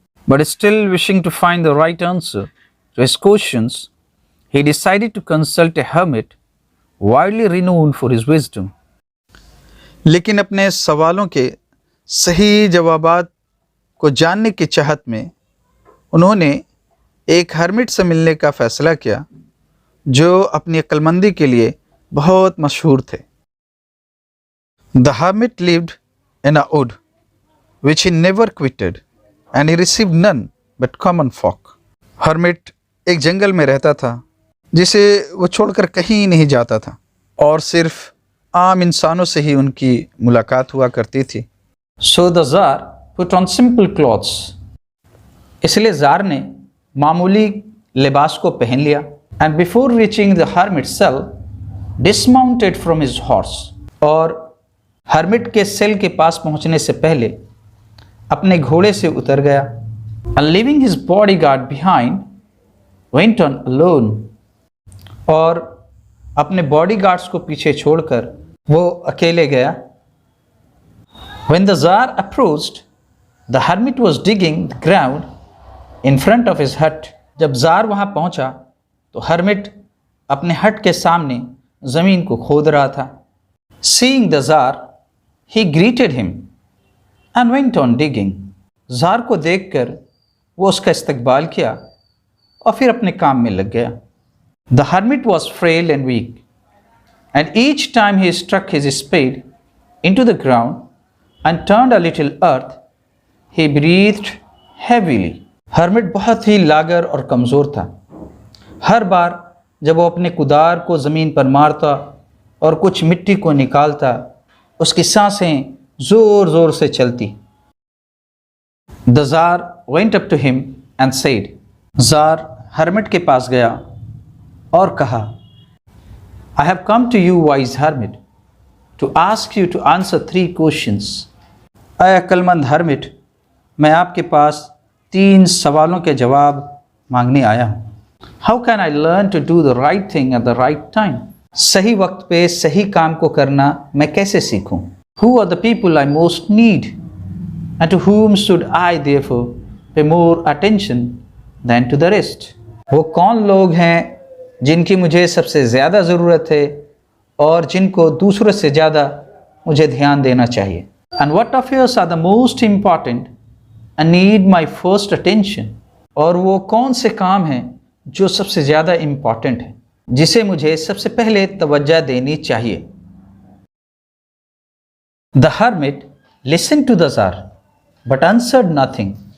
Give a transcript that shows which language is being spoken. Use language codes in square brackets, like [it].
[en] But still wishing to find the right answer to his questions, he decided to consult a hermit widely renowned for his wisdom. [hi] लेकिन अपने सवालों के सही जवाबात को जानने की चाहत में उन्होंने एक हर्मिट से मिलने का फ़ैसला किया जो अपनी अक्लमंदी के लिए बहुत मशहूर थे। [en] The hermit lived in a wood which he never quitted and he received none but common folk. [hi] Hermit एक जंगल में रहता था जिसे वो छोड़कर कहीं नहीं जाता था और सिर्फ आम इंसानों से ही उनकी मुलाकात हुआ करती थी। [en] So the Tsar put on simple clothes. [hi] इसलिए ज़ार ने मामूली लिबास को पहन लिया। [en] And before reaching the hermit's cell, dismounted from his horse. [hi] और हर्मिट के सेल के पास पहुंचने से पहले अपने घोड़े से उतर गया। [en] And leaving his bodyguard behind, went on alone. [hi] और अपने बॉडीगार्ड्स को पीछे छोड़कर वो अकेले गया। [en] When the Tsar approached, the hermit was digging the ground in front of his hut. [hi] जब ज़ार वहाँ पहुँचा तो हर्मिट अपने हट के सामने ज़मीन को खोद रहा था। [en] Seeing the Tsar, he greeted him and went on digging. [hi] ज़ार को देखकर वो उसका इस्तकबाल किया और फिर अपने काम में लग गया। [en] The hermit was frail and weak, and each time he struck his spade into the ground and turned a little earth, he breathed heavily. [hi] hermit बहुत ही लागर और कमज़ोर था। हर बार जब वो अपने कुदार को ज़मीन पर मारता और कुछ मिट्टी को निकालता, उसकी सांसें ज़ोर ज़ोर से चलती। [en] The Tsar went up to him and said, [hi] tsar hermit के पास गया और कहा, [en] I have come to you, wise hermit, to ask you to answer 3 questions. [hi] I अक्लमंद hermit, मैं आपके पास 3 सवालों के जवाब मांगने आया हूँ। [en] How can I learn to do the right thing at the right time? [hi] सही वक्त पे सही काम को करना मैं कैसे सीखूं? [en] Who are the people I most need? And to whom should I therefore pay more attention than to the rest? [hi] वो कौन लोग हैं जिनकी मुझे सबसे ज़्यादा ज़रूरत है और जिनको दूसरों से ज़्यादा मुझे ध्यान देना चाहिए? [en] And what affairs are the most important and need my first attention? [hi] और वो कौन से काम हैं जो सबसे ज़्यादा इम्पॉर्टेंट है, जिसे मुझे सबसे पहले तवज्जो देनी चाहिए? [en] The hermit listened to the Tsar but answered nothing.